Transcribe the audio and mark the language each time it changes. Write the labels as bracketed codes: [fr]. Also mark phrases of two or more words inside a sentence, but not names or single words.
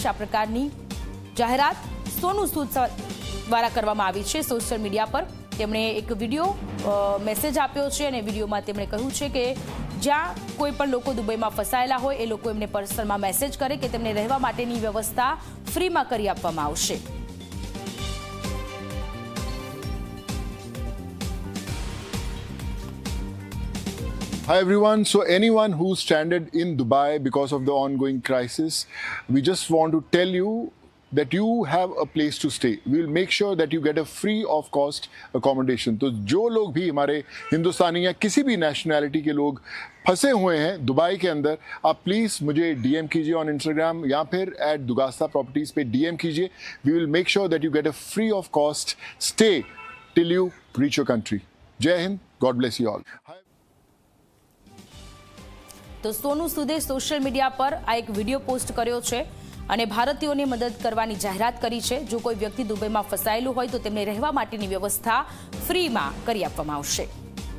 [gu] આ પ્રકારની જાહેરાત સોનુ સૂદ દ્વારા કરવામાં આવી છે. સોશિયલ મીડિયા પર તેમણે એક વિડીયો મેસેજ આપ્યો છે અને વિડીયોમાં તેમણે કહ્યું છે કે જ્યાં કોઈ પણ લોકો દુબઈમાં ફસાયેલા હોય એ લોકો એમને પર્સનલમાં મેસેજ કરે કે તેમને રહેવા માટેની વ્યવસ્થા ફ્રીમાં કરી આપવામાં આવશે. [en] Hi everyone. So anyone who's stranded in Dubai because of the ongoing crisis, we just want to tell you that you have a place to stay. We will make sure that you get a free of cost accommodation. [hi] तो जो लोग भी हमारे हिंदुस्तानी या किसी भी नेशनैलिटी के लोग फंसे हुए हैं दुबई के अंदर, आप प्लीज़ मुझे DM कीजिए [en] on Instagram [hi] या फिर @दुगास्ता प्रॉपर्टीज़ पे DM कीजिए. [en] We will make sure that you get a free of cost stay till you reach your country. [hi] जय हिंद. [en] God bless you all. [gu] તો સોનુ સૂદે સોશિયલ મીડિયા પર આ એક વિડીયો પોસ્ટ કર્યો છે અને ભારતીયોને મદદ કરવાની જાહેરાત કરી છે. જો કોઈ વ્યક્તિ દુબઈમાં ફસાયેલું હોય તો તેમને રહેવા માટેની વ્યવસ્થા ફ્રીમાં કરી આપવામાં આવશે.